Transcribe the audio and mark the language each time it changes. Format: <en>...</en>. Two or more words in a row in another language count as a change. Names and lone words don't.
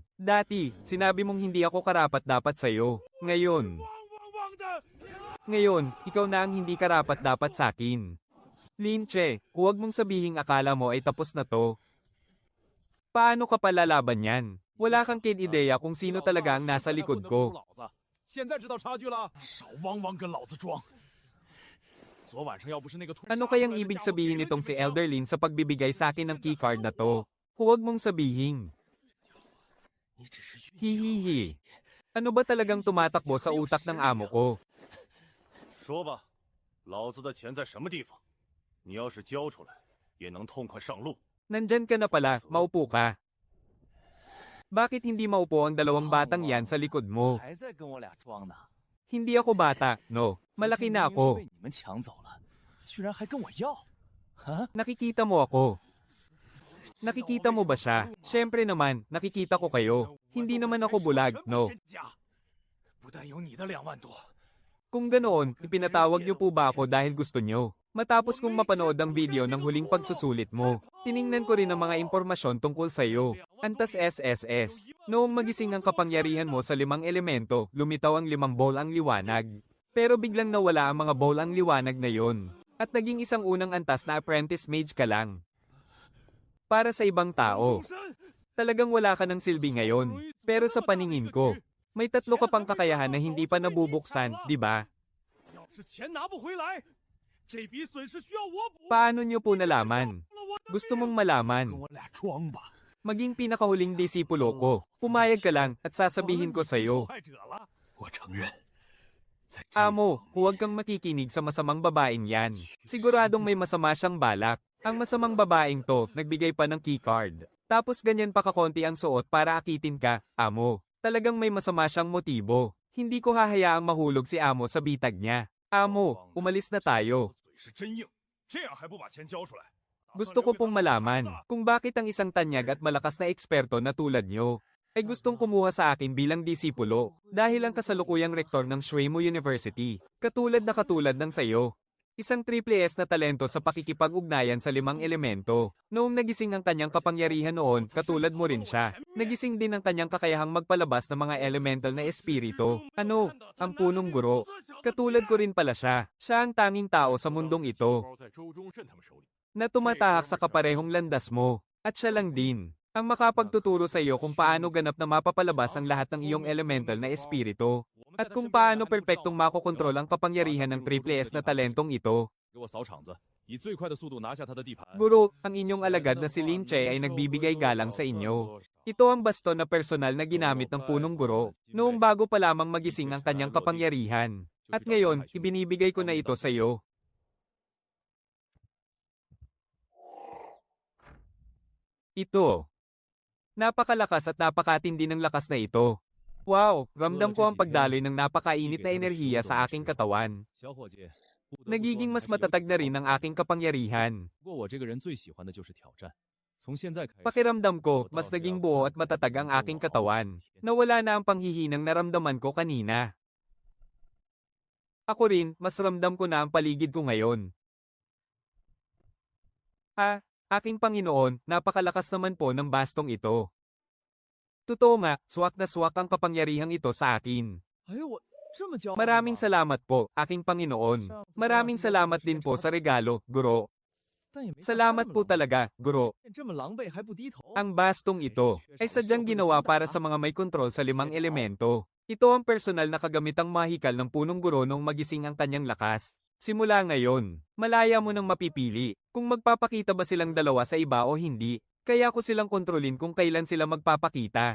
<tl>Dati, sinabi mong hindi ako karapat-dapat sa'yo. Ngayon, ikaw na ang hindi karapat-dapat sa akin. Linche, huwag mong sabihing akala mo ay tapos na to. Paano ka palalaban yan? Wala kang kid-ideya kung sino talaga ang nasa likod ko.</tl> <zh>现在知道差距了，少汪汪跟老子装。昨晚上要不是那个</zh> <tl>Ano kayang ibig sabihin nitong si Elderlin sa pagbibigay sa akin ng keycard na to? Huwag mong sabihin. Hihihi. Ano ba talagang tumatakbo sa utak ng amo ko?</tl> <zh>说吧，老子的钱在什么地方？你要是交出来，也能痛快上路。</zh> <tl>Nandyan ka na pala, maupo ka. Bakit hindi maupo ang dalawang batang yan sa likod mo?</tl> <zh>还在跟我俩装呢？</zh> <tl>Hindi ako bata, no. Malaki na ako.</tl> <zh>被你们抢走了，居然还跟我要？</zh> <tl>Nakikita mo ako. Nakikita mo ba siya? Siyempre naman, nakikita ko kayo. Hindi naman ako bulag, no.</tl> <zh>不但有你的2万多，</zh> <tl>Kung ganoon, ipinatawag niyo po ba ako dahil gusto niyo? Matapos kong mapanood ang video ng huling pagsusulit mo, tiningnan ko rin ang mga impormasyon tungkol sa iyo. Antas SSS. Noong magising ang kapangyarihan mo sa 5 elemento, lumitaw ang 5 bowl ang liwanag. Pero biglang nawala ang mga bowl ang liwanag na yon. At naging isang unang antas na</tl> <en>apprentice mage</en> <tl>ka lang. Para sa ibang tao, talagang wala ka ng silbi ngayon. Pero sa paningin ko, may 3 ka pang kakayahan na hindi pa nabubuksan, di ba?</tl> <zh>要是钱拿不回来，这笔损失需要我补。</zh> <tl>Paano niyo po nalaman? Gusto mong malaman?</tl> <zh>跟我俩装吧，</zh> <tl>Maging pinakahuling disipulo ko. Pumayag ka lang at sasabihin ko sa'yo.</tl> <zh>受害者了。我承认，在这</zh> <tl>Amo, huwag kang makikinig sa masamang babaeng yan. Siguradong may masama siyang balak. Ang masamang babaeng to, nagbigay pa ng keycard. Tapos ganyan pa kakonti ang suot para akitin ka, amo. Talagang may masama siyang motibo. Hindi ko hahayaang mahulog si amo sa bitag niya. Amo, umalis na tayo.</tl> <zh>嘴是真硬，这样还不把钱交出来？</zh> <tl>Gusto ko pong malaman kung bakit ang isang tanyag at malakas na eksperto na tulad nyo ay gustong kumuha sa akin bilang disipulo dahil ang kasalukuyang rektor ng Shuemu University, katulad ng sayo. Isang</tl> <en>triple S</en> <tl>na talento sa pakikipag-ugnayan sa 5 elemento. Noong nagising ang kanyang kapangyarihan noon, katulad mo rin siya. Nagising din ang kanyang kakayahang magpalabas ng mga elemental na espiritu. Ano? Ang punong guro. Katulad ko rin pala siya. Siya ang tanging tao sa mundong ito</tl> <zh>包在周中慎他们手里。</zh> <tl>na tumatahak sa kaparehong landas mo. At siya lang din ang makapagtuturo sa iyo kung paano ganap na mapapalabas ang lahat ng iyong elemental na espiritu. At kung paano perpektong makokontrol ang kapangyarihan ng</tl> <en>triple S</en> <tl>na talentong ito.</tl> <zh>给我扫场子，以最快的速度拿下他的地盘。</zh> <tl>Guro, ang inyong alagad na si Linche ay nagbibigay galang sa inyo. Ito ang baston na personal na ginamit ng punong guro noong bago pa lamang magising ang kanyang kapangyarihan. At ngayon, ibinibigay ko na ito sa iyo. Ito. Napakalakas at napakatindi ng lakas na ito. Wow, ramdam ko ang pagdaloy ng napakainit na enerhiya sa aking katawan.</tl> <zh>小伙计，</zh> <tl>Nagiging mas matatag na rin ang aking kapangyarihan.</tl> <zh>不过我这个人最喜欢的就是挑战。从现在开始，</zh> <tl>Pakiramdam ko, mas naging buo at matatag ang aking katawan. Nawala na ang panghihinang naramdaman ko kanina. Ako rin, mas ramdam ko na ang paligid ko ngayon. Aking Panginoon, napakalakas naman po ng bastong ito. Totoo nga, swak na swak ang kapangyarihang ito sa akin.</tl> <zh>哎呦我这么骄傲吗？</zh> <tl>Maraming salamat po, aking Panginoon. Maraming salamat din po sa regalo, Guro. Salamat po talaga, guro.</tl> <zh>这么狼狈还不低头。</zh> <tl>Ang bastong ito ay sadyang ginawa para sa mga may kontrol sa 5 elemento. Ito ang personal na kagamitang mahikal ng punong guro nung magising ang kanyang lakas. Simula ngayon, malaya mo nang mapipili kung magpapakita ba silang dalawa sa iba o hindi. Kaya ko silang kontrolin kung kailan sila magpapakita.</tl>